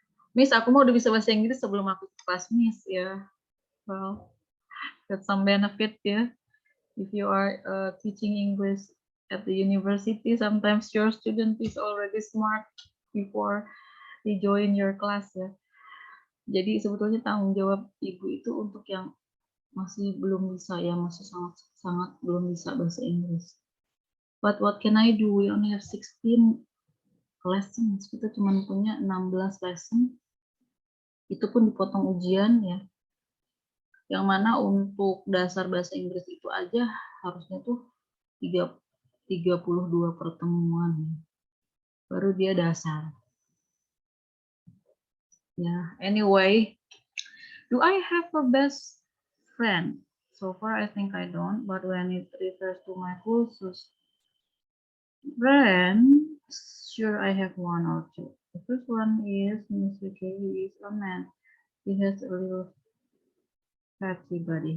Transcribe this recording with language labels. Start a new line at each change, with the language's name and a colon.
Indonesian: Miss, aku mau udah bisa bahasa Inggris sebelum aku ke kelas Miss ya.
English: Well, that's some benefit ya. If you are teaching English at the university, sometimes your student is already smart before they join your class ya.
Indonesian: Jadi sebetulnya tanggung jawab ibu itu untuk yang masih belum bisa ya, masih sangat belum bisa bahasa Inggris. But what can I do? We only have 16 lessons, kita cuma punya 16 lesson, itu pun dipotong ujian ya, yang mana untuk dasar bahasa Inggris itu aja harusnya tuh 32 pertemuan, baru dia dasar.
English: Ya, anyway, do I have a best friend? So far I think I don't, but when it refers to my closest friend, sure I have one or two. The first one is Mr. K. He is a man. He has a little fatty body.